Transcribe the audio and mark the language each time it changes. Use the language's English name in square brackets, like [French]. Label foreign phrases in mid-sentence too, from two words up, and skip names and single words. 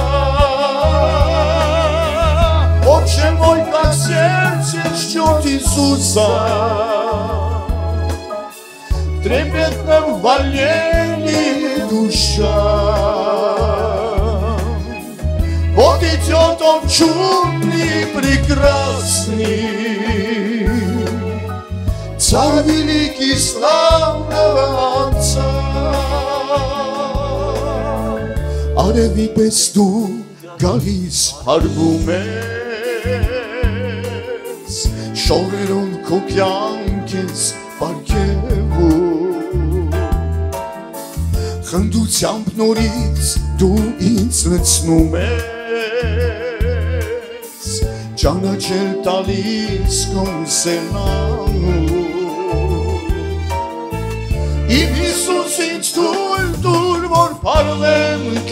[Russian] Отче мой, как сердце ждет Иисуса, в трепетном волнении душа. Вот идет цветет он чудный, прекрасный, Царь великий славного Отца. [Armenian] Արևի պես դու գալիս փրկում ես, շորերում քո կյանք ես պարգևում, խնդությամբ նորից դու ինձ լցնում ես, ճանաչել տալիս քո սերնանում, Իմ Հիսուս ինձ թույլ որ փառվեմ